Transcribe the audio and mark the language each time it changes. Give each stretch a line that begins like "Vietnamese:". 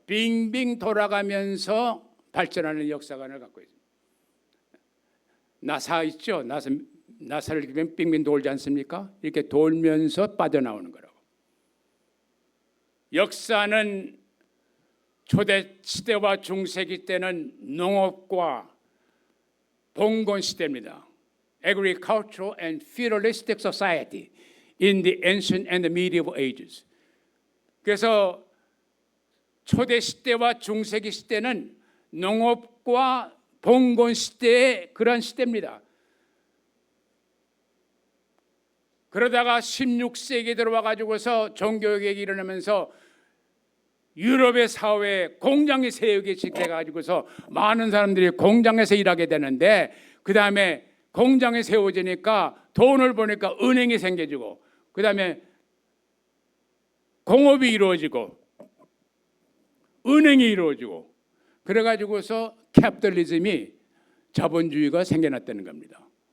Korean: 빙빙 돌아가면서 발전하는 역사관을 갖고 있습니다. 나사 있죠? 나사를 이렇게 빙빙 돌지 않습니까? 이렇게 돌면서 빠져나오는 거라고. 역사는 초대 시대와 중세기 때는 농업과 봉건 시대입니다.
English: Agricultural and feudalistic society in the ancient and the medieval ages.
Korean: 그래서 초대 시대와 중세기 시대는 농업과 봉건 시대의 그런 시대입니다. 그러다가 16세기 들어와 가지고서 종교개혁이 일어나면서 유럽의 사회에 공장이 세우기 시작해 가지고서 많은 사람들이 공장에서 일하게 되는데 그 다음에 공장이 세워지니까 돈을 버니까 은행이 생겨지고 그 다음에 공업이 이루어지고 은행이 이루어지고 그래가지고서 캐피탈리즘이 자본주의가 생겨났다는 겁니다.